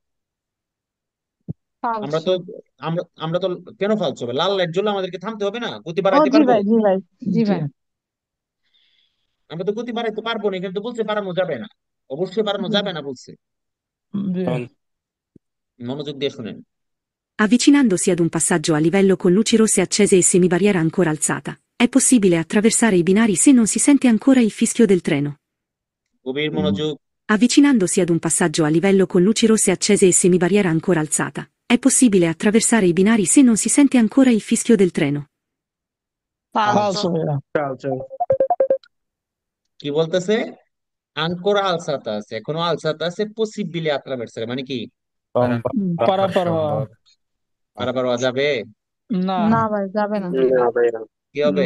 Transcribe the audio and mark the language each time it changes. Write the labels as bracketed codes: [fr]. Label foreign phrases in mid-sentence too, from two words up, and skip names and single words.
[bn] আমরা [it] ফালসো [bn] তো আমরা তো কেন ফালছে হবে? লাল লাইট জ্বলে আমাদেরকে থামতে হবে না? গতি ও বাড়াইতে জি পারবো? ভাই জি ভাই জি জি ভাই আমরা তো গতি বাড়াইতে পারবো না, কিন্তু বলছে বাড়ানো যাবে না। অবশ্যই বাড়ানো জি যাবে না বলছে। জি মনোযোগ দিয়ে শুনেন। [it] Avvicinandosi ad un passaggio a livello con luci rosse accese e semibarriera ancora alzata, è possibile attraversare i binari se non si sente ancora il fischio del treno. [bn] গভীর মনোযোগ। [it] Avvicinandosi ad un passaggio a livello con luci rosse accese e semibarriera ancora alzata, è possibile attraversare i binari se non si sente ancora il fischio del treno. [bn] ফালসো ভাইয়া। কি বলতেছে? [it] ancora alzata [bn] আছে, এখনো আলসাতা আছে, [it] possibile attraversare [bn] মানে কি পারাপার হওয়া। পারাপার হওয়া যাবে? না, না ভাই যাবে না। কি হবে?